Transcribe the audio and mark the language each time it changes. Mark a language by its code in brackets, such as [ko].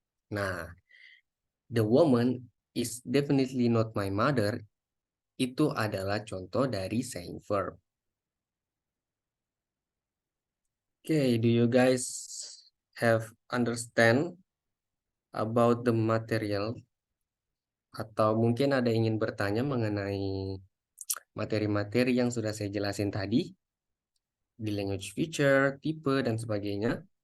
[en] Nah, the woman is definitely not my mother [id] itu adalah contoh dari [en] saying verb. Okay, do you guys have understand about the material? [id] Atau mungkin ada ingin bertanya mengenai materi-materi yang sudah saya jelasin tadi di language feature, tipe, dan sebagainya?